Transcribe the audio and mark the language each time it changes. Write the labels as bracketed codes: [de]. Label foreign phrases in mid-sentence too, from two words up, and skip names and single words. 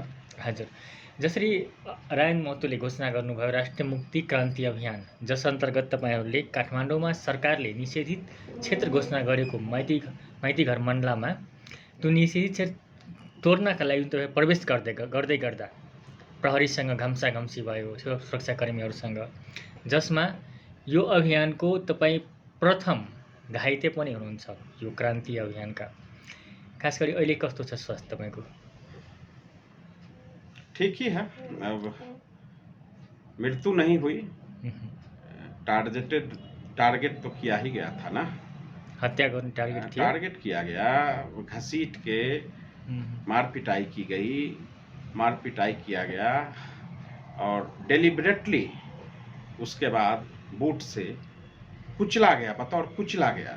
[ne] हजुर, जसरी रायन महतोले घोषणा गर्नुभयो राष्ट्रिय मुक्ति क्रान्ति अभियान, जस अन्तर्गत तपाईँहरूले काठमाडौँमा सरकारले निषेधित क्षेत्र घोषणा गरेको माइती घर मण्डलामा त्यो निषेधित क्षेत्र तोड्नका लागि तपाईँ प्रवेश गर्दै गर्दा प्रहरीसँग घम्साघम्सी भयो सुरक्षाकर्मीहरूसँग, जसमा यो अभियानको तपाईँ प्रथम घाइते पनि हुनुहुन्छ यो क्रान्ति अभियानका। खास गरी अहिले कस्तो छ स्वास्थ्य तपाईँको? [hi] ठीक ही है। अब मृत्यु नहीं हुई, टारगेट तो किया ही गया था ना। हत्या करने टारगेट किया गया, घसीट के मार पिटाई की गई, मार पिटाई किया गया और डेलिबरेटली उसके बाद बूट से कुचला गया, बतौर कुचला गया।